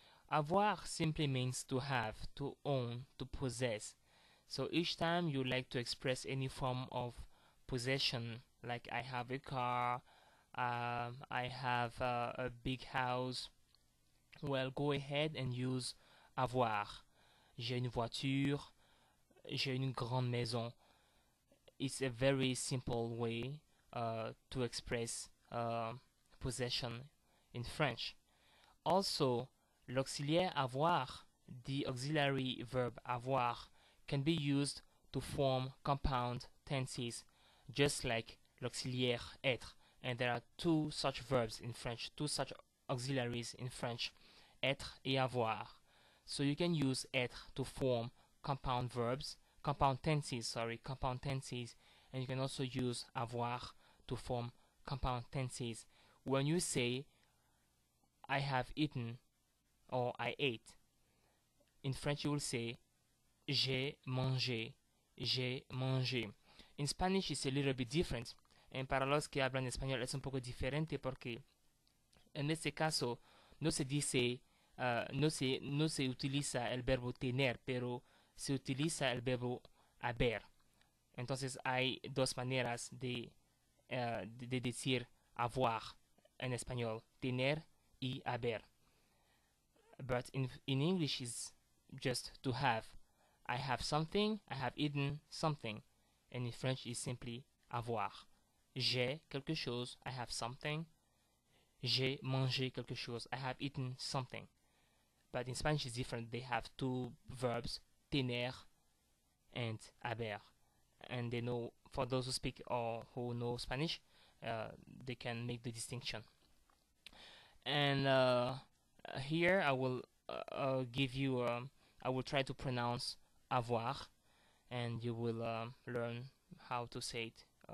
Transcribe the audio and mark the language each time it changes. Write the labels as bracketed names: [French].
[English] Avoir simply means to have, to own, to possess. So each time you like to express any form of possession, like I have a car, I have a big house, well, go ahead and use avoir. [French] J'ai une voiture, j'ai une grande maison. [English] It's a very simple way to express possession in French. Also, [French] l'auxiliaire avoir, [English] the auxiliary verb avoir, can be used to form compound tenses, just like [French] l'auxiliaire être. [English] And there are two such verbs in French, two such auxiliaries in French, [French] être et avoir. [English] So you can use être to form compound verbs, compound tenses, and you can also use avoir to form compound tenses. When you say I have eaten or I ate, in French you will say [French] j'ai mangé, j'ai mangé. [English] In Spanish it's a little bit different. And [Spanish] para los que hablan español es un poco diferente porque en este caso no se dice, no se utiliza el verbo tener, pero se utiliza el verbo haber. Entonces hay dos maneras de decir avoir en español, tener y haber. [English] But in English is just to have. I have something, I have eaten something. And in French is simply avoir. [French] J'ai quelque chose, [English] I have something. [French] J'ai mangé quelque chose, [English] I have eaten something. But in Spanish it's different. They have two verbs, tener and haber. And they know, for those who speak or who know Spanish, they can make the distinction. And here I will give you, I will try to pronounce avoir, and you will learn how to say it.